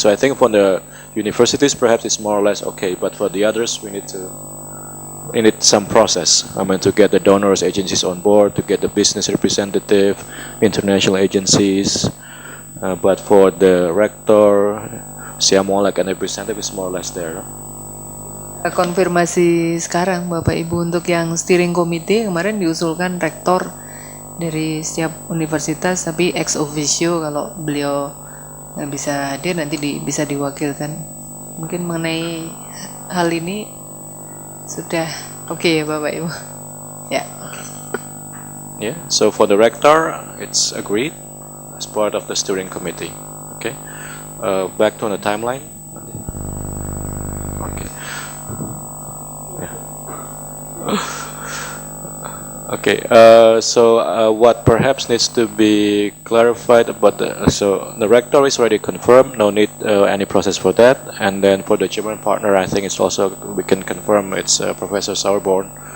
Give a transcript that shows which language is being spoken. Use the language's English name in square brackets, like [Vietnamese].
[English] So I think for the universities perhaps it's more or less okay, but for the others we need some process. I mean, to get the donors agencies on board, to get the business representative, international agencies. But for the rector, Siamolek and representative is more or less there. No? [Indonesian] Konfirmasi sekarang Bapak Ibu untuk yang steering committee kemarin diusulkan rektor dari setiap universitas, tapi ex officio kalau beliau nggak bisa hadir nanti bisa diwakilkan. Mungkin mengenai hal ini sudah oke ya Bapak Ibu. Ya. [English] Yeah. So for the rector, it's agreed as part of the steering committee. Okay. Back to the timeline. Okay. Yeah. Okay, so what perhaps needs to be clarified about the rector is already confirmed, no need any process for that, and then for the German partner, I think it's also, we can confirm it's Professor Sauerborn.